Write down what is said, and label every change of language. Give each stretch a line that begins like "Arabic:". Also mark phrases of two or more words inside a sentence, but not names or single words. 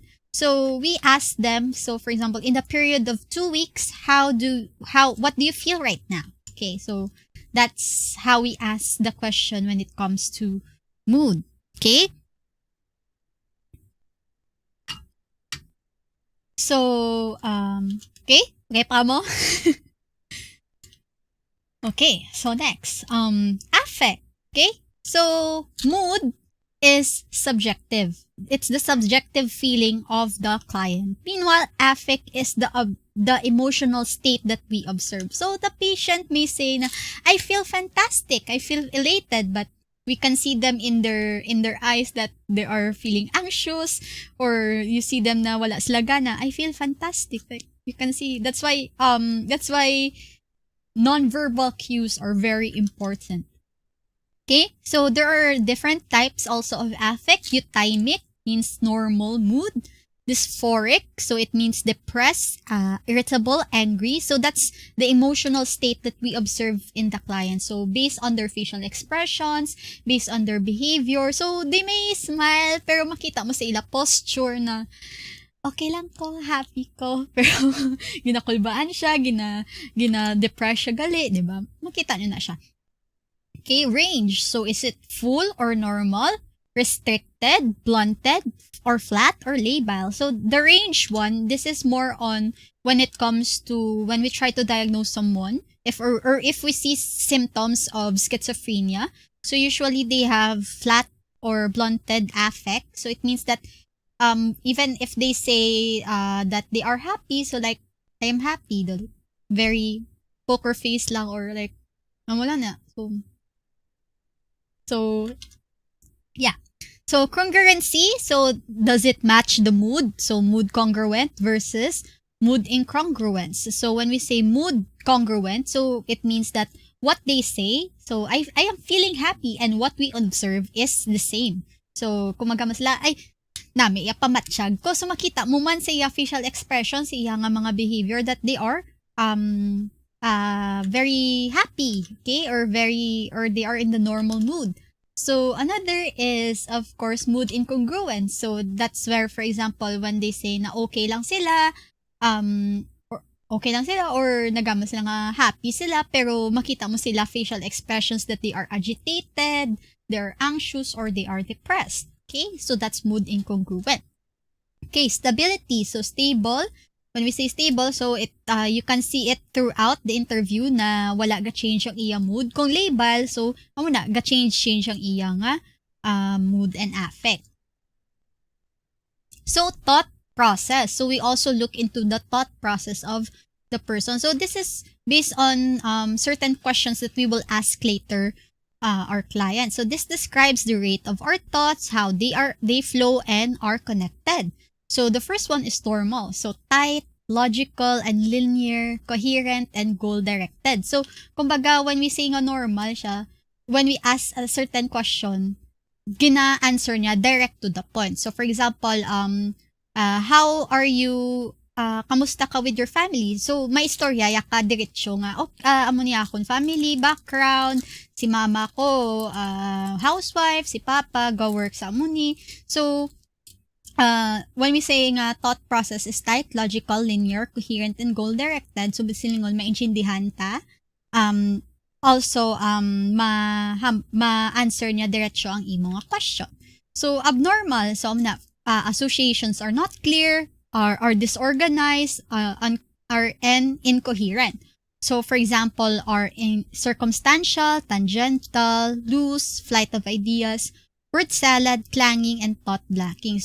English: So we ask them, so for example, in the period of 2 weeks, what do you feel right now? Okay, so that's how we ask the question when it comes to mood. Okay? So,
Hiligaynon: okay pa mo?
English: Okay, so next, affect. Okay? So, mood is subjective. It's the subjective feeling of the client. Meanwhile, affect is the emotional state that we observe. So, the patient may say na, I feel fantastic, I feel elated, but we can see them in their eyes that they are feeling anxious, or you see them na
Hiligaynon: wala sila gana.
English: I feel fantastic. Like, you can see. That's why non-verbal cues are very important. Okay, so there are different types also of affect. Euthymic means normal mood. dysphoric, so it means depressed, irritable, angry. So that's the emotional state that we observe in the client. So based on their facial expressions, based on their behavior, so they may smile
Hiligaynon: pero makita mo sa ila posture na okay lang ko, happy ko, pero ginakulbaan siya, gina-depress siya gali, di ba? Makita nyo na siya.
English: Okay, range. So is it full or normal, restricted, blunted, or flat, or labile? So the range one, this is more on when it comes to when we try to diagnose someone, if we see symptoms of schizophrenia. So usually they have flat or blunted affect. So it means that even if they say that they are happy, so like I am happy, the very poker face lang, or like
Hiligaynon: wala na.
English: So yeah. So congruency, so does it match the mood? So mood congruent versus mood incongruence. So when we say mood congruent, so it means that what they say, so I am feeling happy, and what we observe is the same.
Hiligaynon: So kumagama sila, ay nami iya pamatsyag ko, so makita mo man sa iya
English: facial expression,
Hiligaynon: sa iya nga mga behavior
English: that they are very happy, okay, or they are in the normal mood. So another is of course mood incongruence. So that's where, for example, when they say
Hiligaynon: na okay lang sila,
English: or
Hiligaynon: nagama sila nga happy sila, pero makita mo sila
English: facial expressions that they are agitated, they are anxious, or they are depressed. Okay, so that's mood incongruent. Okay, stability. So stable. When we say stable, so it you can see it throughout the interview
Hiligaynon: na wala ga change ang iya mood. Kung labile, so amo na ga change ang iya nga
English: mood and affect. So thought process. So we also look into the thought process of the person. So this is based on certain questions that we will ask later our client. So this describes the rate of our thoughts, how they flow and are connected. So the first one is normal. So tight, logical, and linear, coherent, and goal-directed. So kumbaga when we say
Hiligaynon: nga normal siya,
English: when we ask a certain question,
Hiligaynon: gina-answer niya
English: direct to the point. So for example, how are you,
Hiligaynon: kamusta ka
English: with your family?
Hiligaynon: So may istorya ya ka diretso nga, amo niya akong
English: family background,
Hiligaynon: si mama ko housewife, si papa go work sa amuni.
English: So when we say nga thought process is tight, logical, linear, coherent, and goal-directed, so
Hiligaynon: bisilingol maintindihan ta. Also ma-answer niya diretso ang imo nga question.
English: So abnormal, so associations are not clear, are disorganized, are incoherent. So for example, are in circumstantial, tangential, loose, flight of ideas, word salad, clanging, and thought blocking.